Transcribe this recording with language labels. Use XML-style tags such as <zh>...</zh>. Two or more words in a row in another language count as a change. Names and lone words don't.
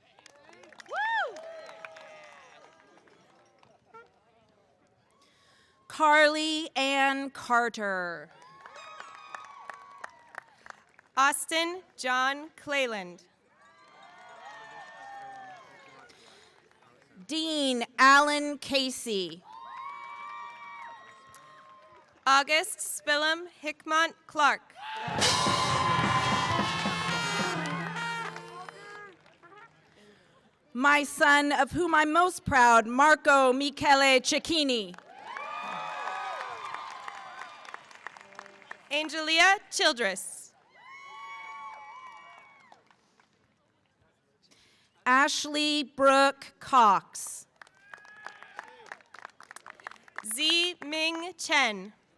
<en>Carly Ann Carter. Austin John Clayland. Dean Allen Casey. August Spillum Hickmont Clark. My son, of whom I'm most proud, Marco Michele Cecchini. Angelia Childress. Ashley Brooke Cox. Z Ming Chen.</en>